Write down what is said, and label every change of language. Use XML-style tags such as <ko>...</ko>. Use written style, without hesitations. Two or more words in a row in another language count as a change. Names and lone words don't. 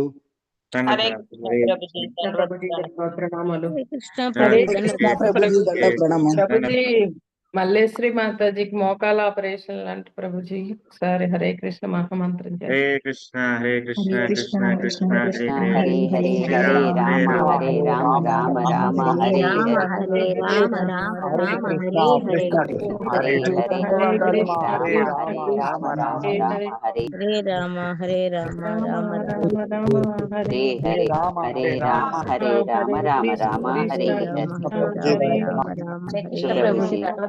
<te>హరే కృష్ణ ప్రభుజీ, ధన్యవాద ప్రణామాలు. కృష్ణ హరే ప్రభుజీ, కృష్ణ ప్రభుజీ, దండవత్ ప్రణామం. ప్రభుజీ మల్లేశ్వరి మాతాజీకి మోకాల ఆపరేషన్ లాంటి ప్రభుజీ ఒకసారి హరే కృష్ణ మహామంత్రం చేయండి.</te> <sa>హరే కృష్ణ హరే కృష్ణ కృష్ణ కృష్ణ హరే కృష్ణ హరే హరే హరే హరే రామ హరే రామ రామ రామ హరే హరే. హరే రామ రామ రామ హరే హరే. హరే హరే హరే రామ కృష్ణ హరే రామ రామ రామ హరే. హరే రామ హరే రామ రామ రామ రామ హరే హరే హరే హరే రామ హరే రామ రామ రామ హరే హరే.</sa> <te>కృష్ణ ప్రభుజీ,</te>